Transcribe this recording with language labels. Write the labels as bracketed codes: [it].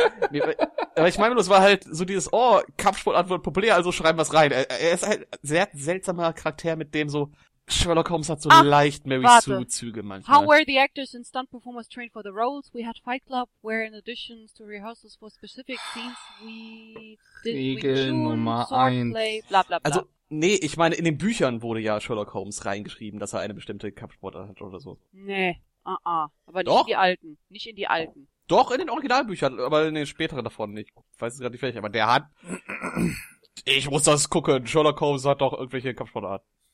[de] Nee, aber ich meine, das war halt so dieses, oh, Kampfsportart wird populär, also schreiben wir es rein. Er ist halt ein sehr seltsamer Charakter, mit dem so Sherlock Holmes hat so leicht Mary Sue-Züge manchmal. [en] How were the actors and stunt performers trained for the roles? We had Fight Club, where in addition to rehearsals for specific scenes, we did Wing Chun, Swordplay, bla bla bla. [de] Also, nee, ich meine, in den Büchern wurde ja Sherlock Holmes reingeschrieben, dass er eine bestimmte Kampfsportart hat oder so. Nee. Aber nicht in die alten. Nicht in die alten. Doch, in den Originalbüchern, aber in den späteren davon nicht. Ich weiß es gerade nicht fertig, aber der hat... Ich muss das gucken. Sherlock Holmes hat doch irgendwelche Kampfsportarten.